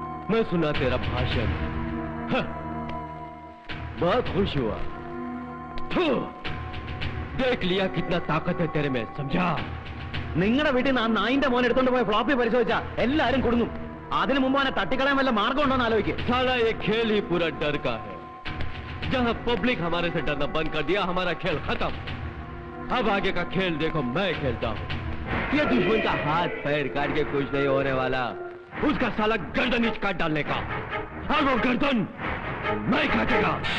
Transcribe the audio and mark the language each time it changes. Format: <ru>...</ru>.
<hi>मैं सुना तेरा भाषण, बहुत खुश हुआ। देख लिया कितना ताकत है तेरे में, समझा?</hi> <ml>നിങ്ങളുടെ വീട്ടിൽ നിന്ന് ആ നായിന്റെ മോൻ എടുത്തോണ്ട് പോയ ഫ്ലോപ്പി പരിശോധിച്ചാ എല്ലാരും കൊടുങ്ങും. അതിനു മുമ്പ് അവനെ തട്ടിക്കളയാൻ വല്ല മാർഗം ഉണ്ടോ എന്ന് ആലോചിക്കുക.</ml> <hi>साला ये खेल ही पूरा डर का है। जहां पब्लिक हमारे से डरना बंद कर दिया, हमारा खेल खत्म। अब आगे का खेल देखो मैं खेलता हूं। ये दुश्मन का हाथ पैर काट के कुछ नहीं होने वाला, उसका साला गर्दन ही काट डालने का, और वो गर्दन मैं काटेगा।</hi>